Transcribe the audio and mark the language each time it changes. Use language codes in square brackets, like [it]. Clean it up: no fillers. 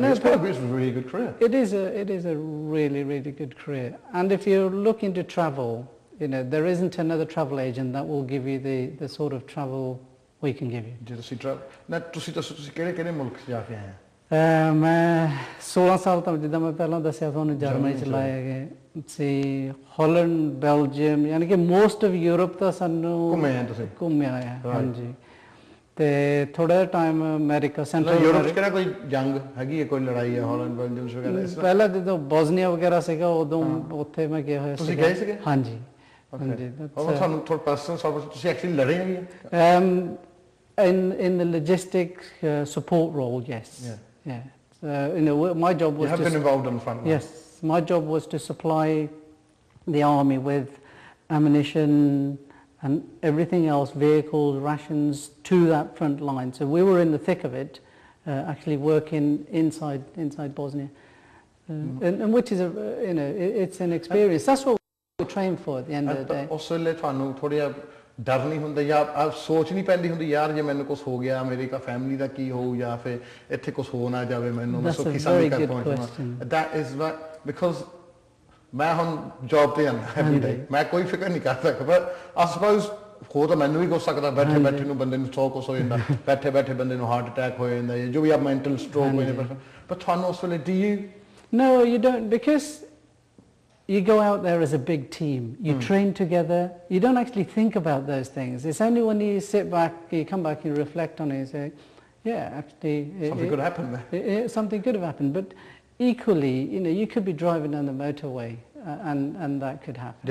[en] No, it's a really good career. It is a really, really good career. And if you're looking to travel, you know, there isn't another travel agent that will give you the sort of travel we can give you. [pa] ਜੇ ਤੁਸੀਂ ਤੁਸੀਂ ਕਿਹੜੇ ਮੁਲਕ 'ਚ ਜਾ ਕੇ ਆਏ ਆ ਮੈਂ 16 ਸਾਲ ਤੋਂ ਜਿੱਦਾਂ ਮੈਂ ਪਹਿਲਾਂ ਦੱਸਿਆ ਤੁਹਾਨੂੰ ਜਰਮਨੀ ਚ ਲਾਏ ਗਏ ਸੀ ਹਾਲੈਂਡ ਬੈਲਜੀਅਮ ਯਾਨੀ ਕਿ ਮੋਸਟ ਆਫ ਯੂਰਪ ਤਾਂ ਸਾਨੂੰ ਘੁੰਮੇ ਆਏ ਆ ਹਾਂਜੀ ਤੇ ਥੋੜਾ ਟਾਈਮ ਅਮਰੀਕਾ ਸੈਂਟਰਲ ਯੂਰਪ 'ਚ ਕਿਹੜਾ ਕੋਈ ਜੰਗ ਹੈਗੀ ਹੈ ਕੋਈ ਲੜਾਈ ਹੈ ਹਾਲੈਂਡ ਬੈਲਜੀਅਮ ਵਗੈਰਾ ਪਹਿਲਾਂ ਜਦੋਂ ਬੋਸਨੀਆ ਵਗੈਰਾ ਸੀਗਾ ਉਦੋਂ ਉੱਥੇ ਮੈਂ ਗਿਆ ਹੋਇਆ ਸੀ ਤੁਸੀਂ ਗਏ ਸੀਗੇ ਹਾਂਜੀ ਹਾਂਜੀ ਉਹ ਤੁਹਾਨੂੰ ਥੋੜਾ ਪਰਸਨਲ ਸਰਵਿਸ ਤੁਸੀਂ ਐਕਚੁਅਲੀ ਲੜੇ ਹੈਗੇ [en] in the logistic support role yes yeah you know my job was you have been involved on the front line. Yes, my job was to supply the army with ammunition and everything else, vehicles, rations, to that front line. So we were in the thick of it, actually working inside Bosnia, and which is you know it's an experience. That's what we train for at the end of the day. [pa] ਉਸ ਵੇਲੇ ਤੁਹਾਨੂੰ ਥੋੜ੍ਹਾ ਡਰ ਨਹੀਂ ਹੁੰਦਾ ਜਾਂ ਸੋਚ ਨਹੀਂ ਪੈਂਦੀ ਹੁੰਦੀ ਯਾਰ ਜੇ ਮੈਨੂੰ ਕੁਝ ਹੋ ਗਿਆ ਅਮਰੀਕਾ ਫੈਮਿਲੀ ਦਾ ਕੀ ਹੋਊ ਜਾਂ ਫਿਰ ਇੱਥੇ ਕੁਝ ਹੋ ਨਾ ਜਾਵੇ ਮੈਨੂੰ ਮੈਂ ਸੁੱਖੀ ਸਾਂਦੀ ਕਰ ਪਹੁੰਚਣਾ [en] that is what because [pa] ਮੈਂ ਹੁਣ ਜੌਬ ਤੇ ਜਾਂਦਾ ਐਵਰੀ ਡੇ ਮੈਂ ਕੋਈ ਫਿਕਰ ਨਹੀਂ ਕਰ ਸਕਦਾ ਪਰ ਆਈ ਸਪੋਜ਼ ਹੋ ਤਾਂ ਮੈਨੂੰ ਵੀ ਹੋ ਸਕਦਾ ਬੈਠੇ ਬੈਠੇ ਨੂੰ ਬੰਦੇ ਨੂੰ ਕੁਛ ਹੋ ਜਾਂਦਾ ਬੈਠੇ ਬੈਠੇ ਬੰਦੇ ਨੂੰ ਹਾਰਟ ਅਟੈਕ ਹੋ ਜਾਂਦਾ ਜੋ ਵੀ ਆ ਮੈਂਟਲ ਸਟ੍ਰੋਕ ਹੋਏ ਨੇ ਪਰ ਤੁਹਾਨੂੰ ਉਸ ਵੇਲੇ [en] do you no you don't because you go out there as a big team you train together you don't actually think about those things it's only when you sit back you come back and reflect on it and say yeah actually something could happen there something could have happened but equally you know you could be driving down the motorway and that could happen